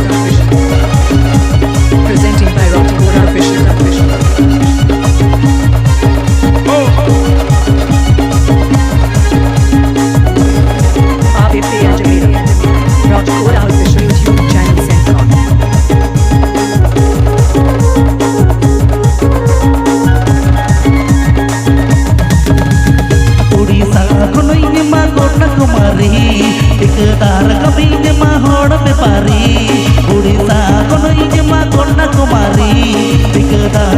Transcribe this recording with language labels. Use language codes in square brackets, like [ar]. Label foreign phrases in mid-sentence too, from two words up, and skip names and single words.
[en] Presenting by Rotkora Official. ABP Ajamira. Rotkora Official YouTube channel Centcom. [sat] उड़ीसा खोनो इनमा कोना कुमारी ठेकेदार कमी इनमा होड़ बेपारी उड़ीसा खोनो इनमा कोना कुमारी ठेकेदार